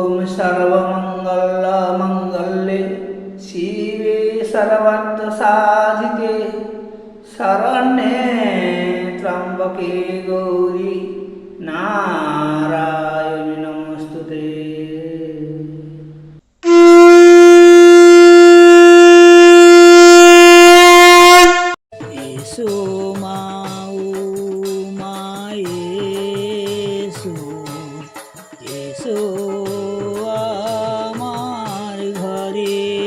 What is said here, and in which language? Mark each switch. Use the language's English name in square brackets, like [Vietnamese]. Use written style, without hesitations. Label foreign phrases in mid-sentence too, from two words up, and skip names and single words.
[Sanskrit] सर्वमंगल मंगल्ये शिवे सर्वार्थ साधिके शरण्ये त्र्यंबके गौरी नारायणी नमोस्तुते। [Bangla] এসো মা ও মা এসো, এসো আমার ঘরে।